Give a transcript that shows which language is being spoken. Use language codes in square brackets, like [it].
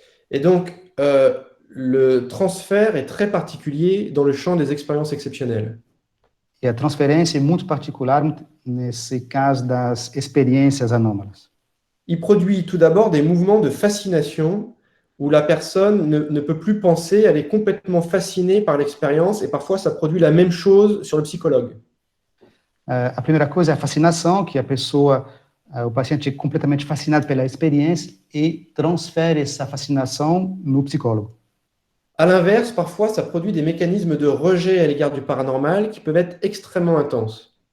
[fr] Et donc, le transfert est très particulier dans le champ des expériences exceptionnelles. [pt] E a transferência é muito particular nesse caso das experiências anômalas. [fr] Il produit tout d'abord des mouvements de fascination où la personne ne peut plus penser, elle est complètement fascinée par l'expérience et parfois ça produit la même chose sur le psychologue. [pt] A primeira coisa é a fascinação, que a pessoa, o paciente é completamente fascinado pela experiência e transfere essa fascinação no psicólogo. [fr] À l'inverse, parfois, ça produit des mécanismes de rejet à l'égard du paranormal qui peuvent être extrêmement intenses.